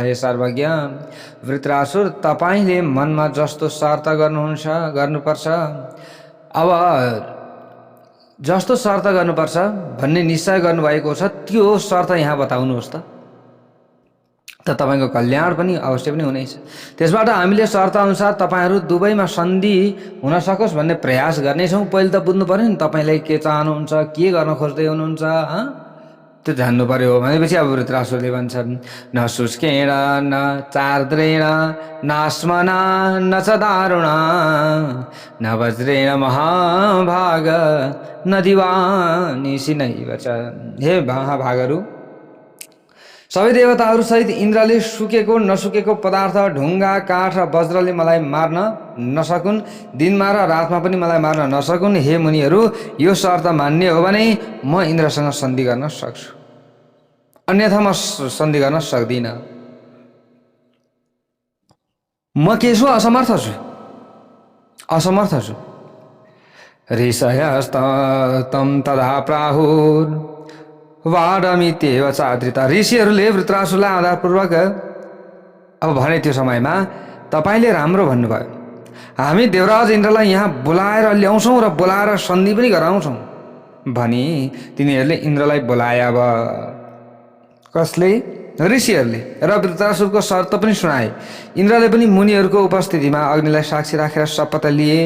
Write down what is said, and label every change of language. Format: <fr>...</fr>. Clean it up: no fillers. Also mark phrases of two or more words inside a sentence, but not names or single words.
<ne>हे सर्वज्ञ वृत्रासुर, तपाईँले मनमा जस्तो शर्त गर्नुपर्छ, अब जस्तो शर्त गर्नुपर्छ भन्ने निश्चय गर्नुभएको छ त्यो शर्त यहाँ बताउनुहोस् त तपाईँको कल्याण पनि अवश्य पनि हुनेछ। त्यसबाट हामीले शर्त अनुसार तपाईँहरू दुवैमा सन्धि हुन सकोस् भन्ने प्रयास गर्नेछौँ। पहिले त बुझ्नु पर्यो नि तपाईँलाई के चाहनुहुन्छ, के गर्न खोज्दै हुनुहुन्छ, त्यो जान्नु पर्यो। भनेपछि अब वृत्रासुरले भन्छन्,</ne> <sa>न शुष्केण न चार्द्रेण नास्मना न च दारुणा न वज्रेण महाभाग न दिवानिसी नैव च।</sa> <ne>हे महाभागहरू, सबै देवताहरू सहित इन्द्रले सुकेको नसुकेको पदार्थ ढुङ्गा काठ र वज्रले मलाई मार्न नसकुन्, दिनमा र रातमा पनि मलाई मार्न नसकुन्। हे मुनिहरू, यो शर्त मान्ने हो भने म इन्द्रसँग सन्धि गर्न सक्छु, अन्यथा म सन्धि गर्न सक्दिनँ। म के छु? असमर्थ छु, असमर्थ छु।</ne> <sa>ऋषयस्तम तदा प्राहुर वाडमित्येव चाद्रिता।</sa> <ne>ऋषिहरूले वृत्रासुरलाई आधारपूर्वक अब भने त्यो समयमा तपाईँले राम्रो भन्नुभयो, हामी देवराज इन्द्रलाई यहाँ बोलाएर ल्याउँछौँ र बोलाएर सन्धि पनि गराउँछौँ भनी तिनीहरूले इन्द्रलाई बोलाए। अब कसले? ऋषिहरूले। र वृत्रासुरको शर्त पनि सुनाए। इन्द्रले पनि मुनिहरूको उपस्थितिमा अग्निलाई साक्षी राखेर शपथ लिए।</ne>